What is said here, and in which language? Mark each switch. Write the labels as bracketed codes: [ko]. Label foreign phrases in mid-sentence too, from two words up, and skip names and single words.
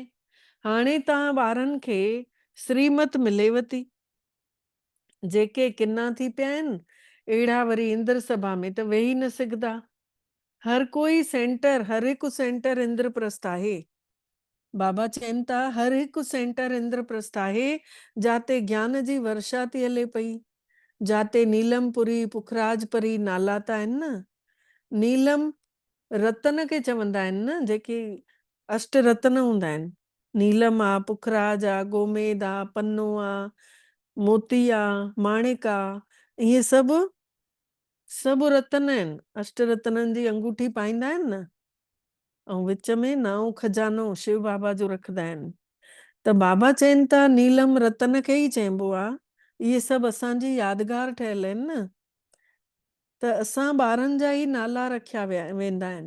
[sd] हाणे तव्हां ॿारनि खे श्रीमत मिलेव थी, जेके किन्ना थी पिया आहिनि अहिड़ा वरी इंद्र सभा में त वेही न सघंदा। हर कोई सेंटर, हर हिकु सेंटर इंद्रप्रस्थ आहे। बाबा चवनि था हर हिकु सेंटर इंद्रप्रस्थ आहे, जाते ज्ञान जी वर्षा थी हले पई, जाते नीलमपुरी पुखराजपरी नाला त आहिनि न। नीलम रतन खे चवंदा आहिनि न, जेके अष्ट रतन हूंदा आहिनि। नीलम आ, पुखराज आ, गोमेद आ, पन्नो आ, मोती आ, माणिक आ, इहे सभु सभु रतन आहिनि। अष्ट रतननि जी अंगूठी पाईंदा आहिनि न, ऐं विच में नओं खजानो शिव बाबा जो रखंदा आहिनि। त बाबा चवनि था नीलम रतन खे ई चइबो आहे। इहे सभु असांजी यादगार ठहियल आहिनि न, त असां ॿारनि जा ई नाला रखिया वेंदा आहिनि।